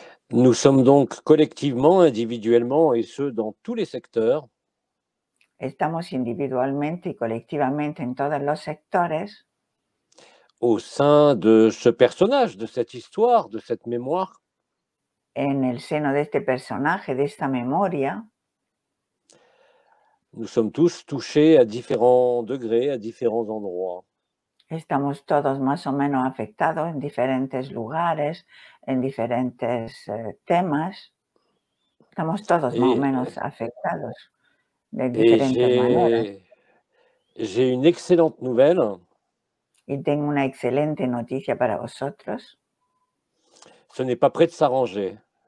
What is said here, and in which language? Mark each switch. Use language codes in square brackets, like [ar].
[fr] nous sommes donc collectivement, individuellement, et ce dans tous les secteurs, [es] estamos individualmente y colectivamente en todos los sectores, [fr] au sein de ce personnage, de cette histoire, de cette mémoire, [es] en el seno de este personaje, de esta memoria. [fr] nous sommes tous touchés à différents degrés, à différents endroits. [es] Estamos todos más o menos afectados en diferentes lugares, en diferentes temas. Estamos todos más o menos afectados de diferentes maneras. [fr] J'ai une excellente nouvelle. [es] Y tengo una excelente noticia para vosotros. [fr] Ce n'est pas près de s'arranger.